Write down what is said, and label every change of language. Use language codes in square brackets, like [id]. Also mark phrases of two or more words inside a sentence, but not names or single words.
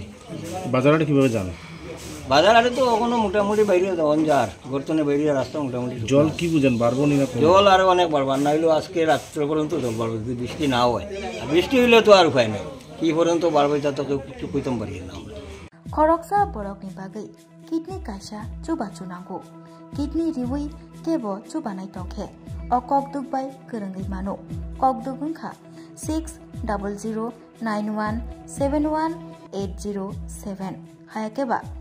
[bn] বাজারহাটে কীভাবে জানে? বাজারহাটে তো ওখানে মোটামুটি বাইরে যাওয়ান যার, গর্তনে বাইরে রাস্তা মোটামুটি। জল কি বুঝেন বাড়বো না? জল আরও অনেক বাড়বার, না হইলেও আজকে রাত্রে পর্যন্ত জল বাড়বে যদি বৃষ্টি না হয়। আর বৃষ্টি হইলে তো আর উপায় নেই, কি পর্যন্ত বাড়বে তা তো কিছু কইতাম পারি না। [trp] खरकसा बरकनि बागै किडनी कायसा चुबाचु नांगौ किडनी रिवै केबो चुबानाय तंखे अ ककदुगबाय गोरोङै मानो ककदुग ओंखा 600091718007 हायाकेबा